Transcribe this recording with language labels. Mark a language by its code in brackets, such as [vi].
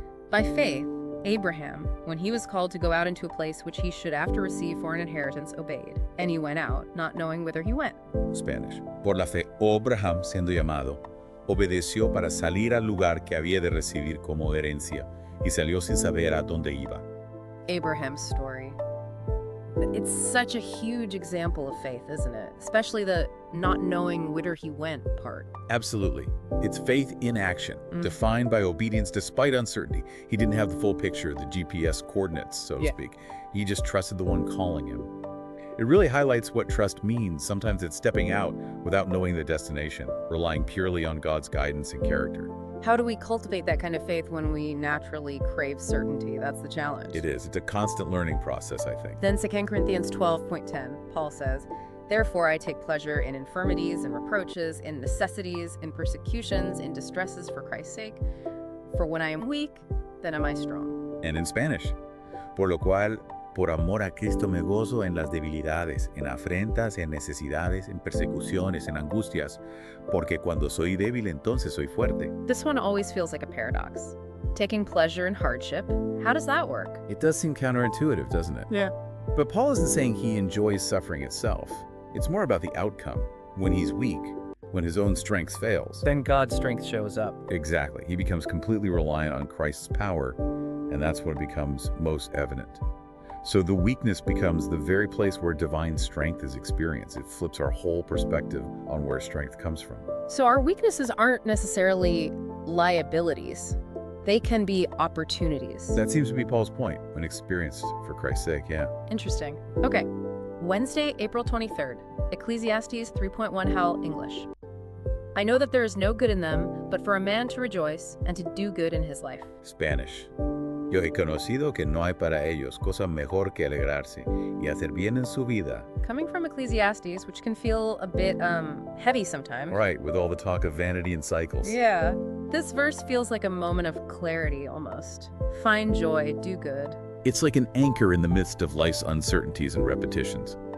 [en] By faith, Abraham, when he was called to go out into a place which he should after receive for an inheritance, obeyed. And he went out, not knowing whither he went. Spanish. [es] Por la fe, Abraham, siendo llamado, obedeció para salir al lugar que había de recibir como herencia, y salió sin saber a dónde iba. [en] Abraham's story. It's such a huge example of faith, isn't it? Especially the not knowing whither he went part. Absolutely. It's faith in action, defined by obedience despite uncertainty. He didn't have the full picture, the GPS coordinates, so to speak. He just trusted the one calling him. It really highlights what trust means. Sometimes it's stepping out without knowing the destination, relying purely on God's guidance and character. How do we cultivate that kind of faith when we naturally crave certainty? That's the challenge. It is. It's a constant learning process, I think. Then 2 Corinthians 12.10, Paul says, "Therefore I take pleasure in infirmities and reproaches, in necessities, in persecutions, in distresses for Christ's sake. For when I am weak, then am I strong." And in Spanish, [es] por lo cual, por amor a Cristo me gozo en las debilidades, en afrentas, en necesidades, en persecuciones, en angustias, porque cuando soy débil entonces soy fuerte. [en] This one always feels like a paradox. Taking pleasure in hardship, how does that work? It does seem counterintuitive, doesn't it? Yeah. But Paul isn't saying he enjoys suffering itself. It's more about the outcome, when he's weak, when his own strength fails. Then God's strength shows up. Exactly. He becomes completely reliant on Christ's power, and that's when it becomes most evident. So the weakness becomes the very place where divine strength is experienced. It flips our whole perspective on where strength comes from. So our weaknesses aren't necessarily liabilities. They can be opportunities. That seems to be Paul's point when experienced for Christ's sake, yeah. Interesting. Okay. Wednesday, April 23rd. Ecclesiastes 3.1 Hal English. I know that there is no good in them, but for a man to rejoice and to do good in his life. Spanish. [es] Yo he conocido que no hay para ellos cosa mejor que alegrarse y hacer bien en su vida. [en] Coming from Ecclesiastes, which can feel a bit heavy sometimes. Right, with all the talk of vanity and cycles. Yeah. This verse feels like a moment of clarity almost. Find joy, do good. It's like an anchor in the midst of life's uncertainties and repetitions.